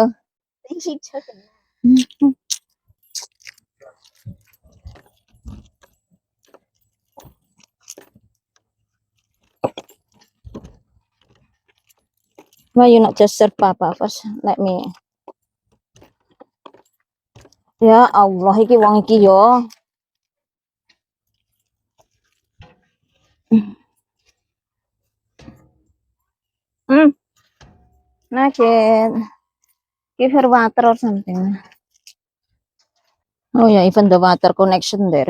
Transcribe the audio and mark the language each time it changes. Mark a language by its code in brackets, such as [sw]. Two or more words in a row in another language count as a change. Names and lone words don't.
[en] I think she took a nap. Why you not just serve Papa first? Let me. [ar] Ya Allah, [jv] iki wong iki yo. [en] Nugget. Give her water or something. Oh yeah, even the water connection there.